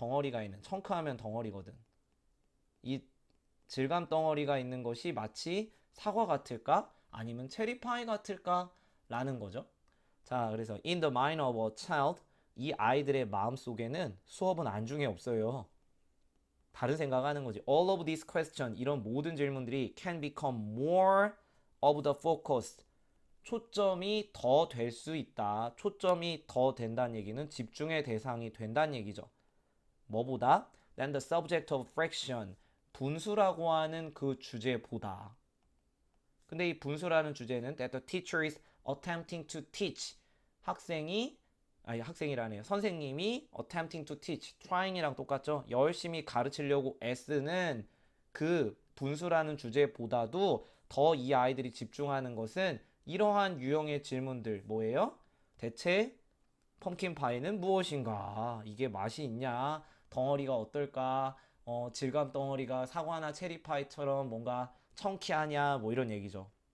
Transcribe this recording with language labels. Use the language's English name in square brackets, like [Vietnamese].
[Korean] 덩어리가 있는 청크하면 덩어리거든. 이 질감 덩어리가 있는 것이 마치 사과 같을까? 아니면 체리파이 같을까? 라는 거죠. 자, 그래서 [English] in the mind of a child [Korean] 이 아이들의 마음 속에는 수업은 안중에 없어요. 다른 생각하는 거지. [English] All of these questions [Korean] 이런 모든 질문들이 [English] can become more of the focus. [Korean] 초점이 더 될 수 있다. 초점이 더 된다는 얘기는 집중의 대상이 된다는 얘기죠. 뭐보다? [English] Than the subject of fraction. [Korean] 분수라고 하는 그 주제보다. 근데 이 분수라는 주제는 [English] that the teacher is attempting to teach. [Korean] 학생이라네요. 선생님이 [English] attempting to teach, [Korean] trying이랑 똑같죠. 열심히 가르치려고 애쓰는 그 분수라는 주제보다도 더 이 아이들이 집중하는 것은 이러한 유형의 질문들 뭐예요? 대체 펌킨 파이는 무엇인가? 이게 맛이 있냐? 덩어리가 어떨까? 질감 덩어리가 사과나 체리 파이처럼 뭔가 청키하냐? 뭐 이런 얘기죠.